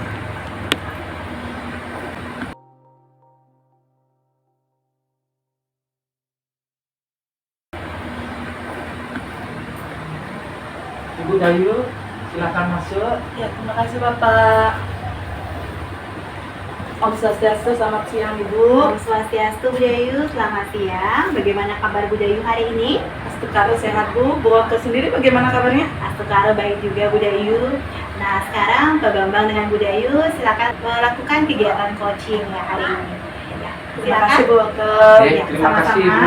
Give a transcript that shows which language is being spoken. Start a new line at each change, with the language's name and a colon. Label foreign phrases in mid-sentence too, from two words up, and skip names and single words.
Indonesian: Ibu Dayu, silakan masuk. Ya, terima kasih Bapak.
Balinese: Om Swastiastu,
Indonesian: selamat siang Ibu.
Balinese: Om Swastiastu
Indonesian: Bu Dayu, selamat siang. Bagaimana kabar Bu Dayu hari ini? Astukara sehat Bu. Bu Oke sendiri bagaimana kabarnya? Astukara baik juga Bu Dayu. Nah, sekarang Pak Bambang dengan Bu Dayu silakan melakukan kegiatan coaching ya hari ini. Ya, Terima kasih Bu Oke. Oke, Ya, terima kasih sama-sama.